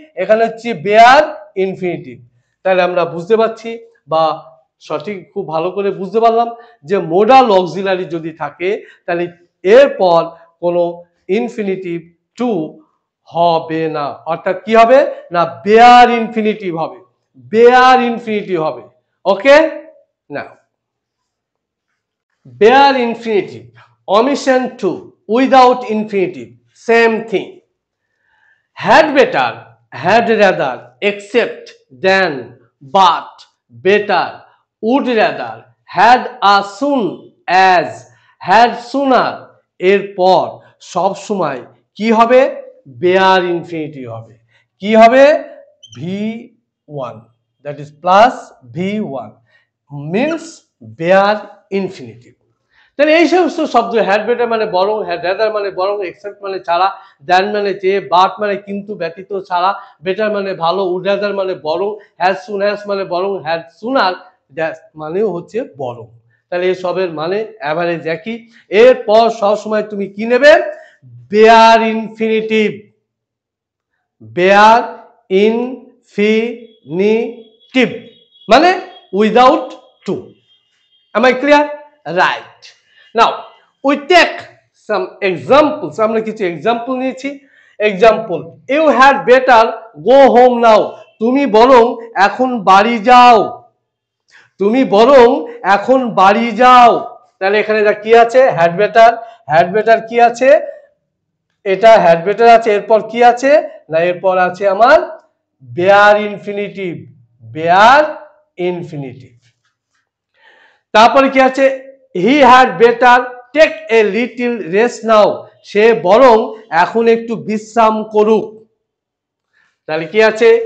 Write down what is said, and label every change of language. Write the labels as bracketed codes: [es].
[bn] এখানে হচ্ছে bare infinitive. তাহলে আমরা বুঝতে পারছি বা সঠিক খুব ভালো করে বুঝতে পারলাম যে মোডাল অক্সিলারি যদি থাকে তাহলে এরপর কোনো ইনফিনিটিভ টু হবে না, অর্থাৎ কি হবে না বেয়ার ইনফিনিটিভ হবে, বেয়ার ইনফিনিটিভ হবে। [en] Okay, now bare infinitive, omission to, without infinitive, same thing. had better, had rather, except, than, but, better, would rather, had as soon as, had sooner, [bn] এরপর সব সময় কি হবে? বেয়ার ইনফিনিটিভ হবে। কি হবে? V1, that is plus V1 means bare infinitive. তাহলে এই সমস্ত শব্দ হ্যাড বেটার মানে বরং, হ্যাড রাদার মানে বরং, এক্সেপ্ট মানে ছাড়া, দ্যান মানে চেয়ে, বাট মানে কিন্তু ব্যতীত ছাড়া, বেটার মানে ভালো, উড রাদার মানে বরং, হ্যাজ সুন হ্যাজ মানে বরং, হ্যাড সুনার দ্যাট মানেও হচ্ছে বরং। তাহলে এই সবের মানে অ্যাভারেজ একই। এরপর সবসময় তুমি কি নেবে? বেয়ার ইনফিনিটিভ, বেয়ার ইনফিনিটিভ মানে without two. [en] Am I clear? Right. Now we take some examples. [bn] আমরা কিছু এক্সাম্পল নিয়েছি। Example, [en] you had better go home now, [bn] তুমি বরং এখন বাড়ি যাও, তুমি বরং এখন বাড়ি যাও। তাহলে এখানে কি আছে? [en] had better, had better [bn] কি আছে? এটা had better আছে, এরপর কি আছে না এরপর আছে আমার বেয়ার ইনফিনিটিভ, বেয়ার ইনফিনিটিভ। তারপরে কি আছে? [en] he had better take a little rest now, [bn] সে বরং এখন একটু বিশ্রাম করুক। তাহলে কি আছে?